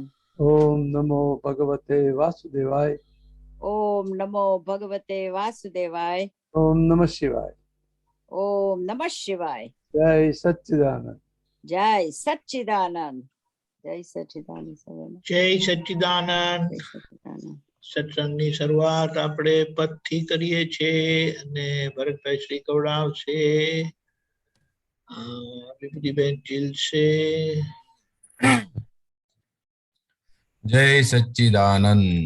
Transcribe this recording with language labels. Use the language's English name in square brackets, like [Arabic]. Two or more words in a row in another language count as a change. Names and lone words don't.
[Sanskrit] ओम नमो भगवते वासुदेवाय। ओम नमो भगवते वासुदेवाय। ओम नमः शिवाय। ओम नमः शिवाय। जय सच्चिदानंद। जय सच्चिदानंद। जय सच्चिदानंद। जय सच्चिदानंद। [Gujarati] સત્સંગની શરૂઆત આપણે પદથી કરીએ છીએ અને ભરતભાઈ શ્રી કવડાવશે, વિભૂતિબેન ચીલશે. જય સચ્ચિદાનંદ.